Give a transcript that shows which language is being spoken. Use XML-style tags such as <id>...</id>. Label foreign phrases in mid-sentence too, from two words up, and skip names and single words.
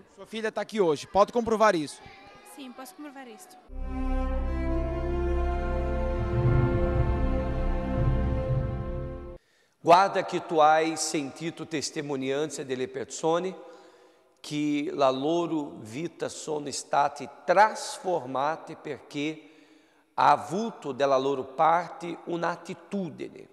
<pt>Sua filha está aqui hoje, pode comprovar isso? Sim, posso comprovar isto.</pt> <it>Guarda che tu hai sentito testimonianze delle persone che la loro vita sono state trasformate perché ha avuto dalla loro parte un'attitudine.</it>